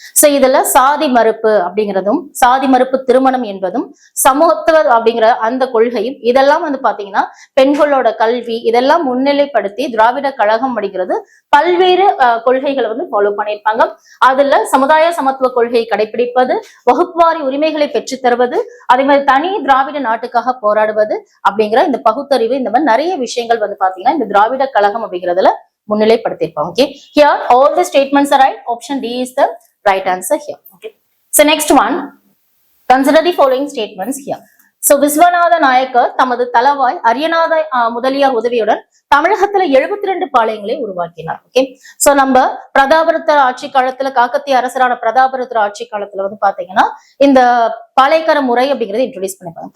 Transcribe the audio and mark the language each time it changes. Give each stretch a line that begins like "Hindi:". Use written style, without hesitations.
Tamil: So இதுல சாதி மறுப்பு அப்படிங்கிறதும் சாதி மறுப்பு திருமணம் என்பதும் சமூகத்துவ அப்படிங்கிற அந்த கொள்கையும் இதெல்லாம் வந்து பாத்தீங்கன்னா பெண்களோட கல்வி இதெல்லாம் முன்னிலைப்படுத்தி திராவிட கழகம் அப்படிங்கிறது பல்வேறு கொள்கைகளை வந்து ஃபாலோ பண்ணியிருப்பாங்க. அதுல சமுதாய சமத்துவ கொள்கையை கடைபிடிப்பது, வகுப்புவாரி உரிமைகளை பெற்று தருவது, அதே மாதிரி தனி திராவிட நாட்டுக்காக போராடுவது அப்படிங்கிற இந்த பகுத்தறிவு, இந்த மாதிரி நிறைய விஷயங்கள் வந்து பாத்தீங்கன்னா இந்த திராவிட கழகம் அப்படிங்கிறதுல முன்னிலைப்படுத்திருப்பாங்க.
English: Okay. Here all the statements are right. Option D is the right answer here. Okay. So next one, consider the following statements here.
Tamil: So Viswanatha Nayakkar தமது தளவாய் அரியநாத முதலியார் உதவியுடன் தமிழகத்துல 72 பாளையங்களை உருவாக்கினார். ஓகே. சோ நம்ம பிரதாபருத்தர் ஆட்சி காலத்துல காக்கத்திய அரசரான பிரதாபருத்தர் ஆட்சி காலத்துல வந்து பாத்தீங்கன்னா இந்த பாளையக்கார முறை அப்படிங்கறத இன்ட்ரோடியூஸ் பண்ணிப்பாங்க.